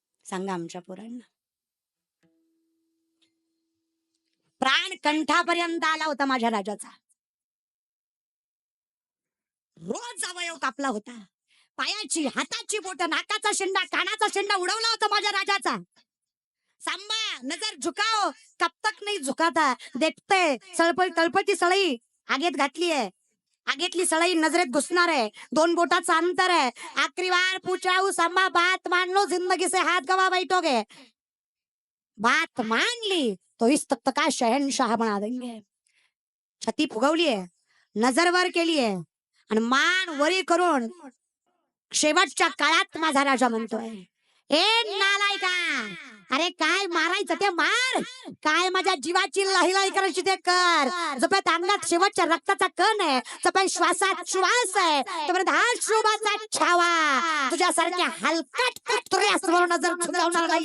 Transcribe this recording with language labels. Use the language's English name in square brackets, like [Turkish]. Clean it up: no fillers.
[Marathi] सांगा आमच्या पोरांना. प्राण कंठापर्यंत आला होता माझ्या राजाचा. रोज अवयव कापला होता. पायाची, हाताची बोट, नाकाचा शेंडा, कानाचा शेंडा उडवला होता माझ्या राजाचा. [Hindi] सांबा नजर झुकाओ, कब तक नहीं झुकाता. देखते [Marathi] तळपती सळई आगेत घातलीये, आगेतली सळई नजरेत घुसणार आहे. 2 बोटाचं अंतर आहे. [Hindi] आखरी बार पूछ रहा हूं सांबा, बात मान लो, जिंदगी से हाथ गवा बैठोगे. बात मान ली तो इस तख्त का शहनशाह बना देंगे. [Marathi] छती फुगवली आहे, नजर वर केली आहे आणि मान वरी करून शेवटच्या काळात माझा राजा म्हणतोय, ए नालायका, अरे काय मारायचं ते मार, काय माझ्या जीवाची लाहिलाई करायची ते कर. जोपर्यंत अंगात शेवटच्या रक्ताचा कण आहे, तोपर्यंत श्वासात श्वास आहे, तोपर्यंत हा शुभाचा छावा तुझ्यासारख्या हलकट कुत्र्यासमोर नजर झुकवणार नाही.